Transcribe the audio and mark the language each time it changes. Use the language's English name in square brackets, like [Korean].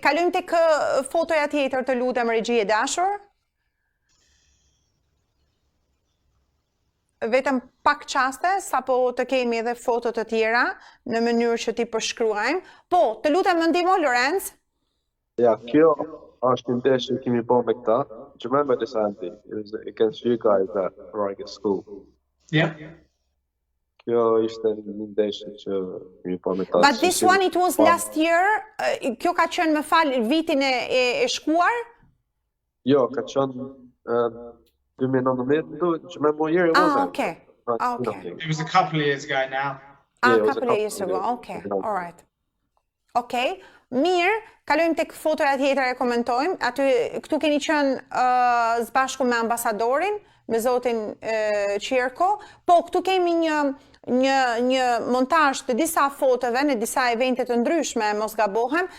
[Albanian] Kalojmë tek fotoja tjetër, të lutem regji e dashur. Vetëm pak qaste, sapo të kemi edhe foto të tjera në mënyrë që ti përshkruajmë. Po, të lutem më ndihmo Lorenc. Ja, kjo është një ndeshje që kemi bërë me këta. [English] Do you remember this, Andy? It was against you guys at Rajget School. Yeah. [Albanian] Kjo ishte një ndeshje që kemi bërë me ta. [English] But this one it was last year. [Albanian] Kjo ka qenë, më fal, vitin e shkuar? Jo, ka qenë [English] 2019, do you remember what year it was? Okay. Okay. It was a couple of years ago now. Yeah, it A was couple of years ago. Okay. All right. Okay. [Albanian] Mirë, kalojmë tek fotoja tjetër e komentojmë. Këtu keni qenë së bashku me ambasadorin, me zotin Qirko. Po, këtu kemi një montazh të disa fotove në disa evente të ndryshme, mos gabohem.